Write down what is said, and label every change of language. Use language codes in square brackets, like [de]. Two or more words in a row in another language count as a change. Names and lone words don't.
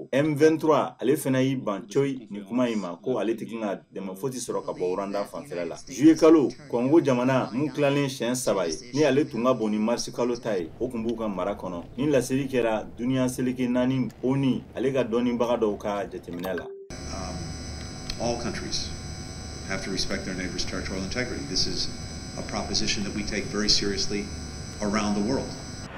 [bm] M23 ale fana y'i ban coyi nin kuma in ma ko ale tɛ kan ka dɛmɛ fosi sɔrɔ ka bɔ Rwanda fanfɛla la. Juillet kalo Congo jamana mun tilalen siɲɛ 3 ye ni ale tun ka bon ni mars kalo ta ye o tun b'u ka mara kɔnɔ ni laseli kɛra duniya seleke 4 ONU ale ka dɔnnibaga dɔw ka jateminɛ la. [en] All countries have to respect their neighbors' territorial integrity. This is a proposition that we take very seriously around the world.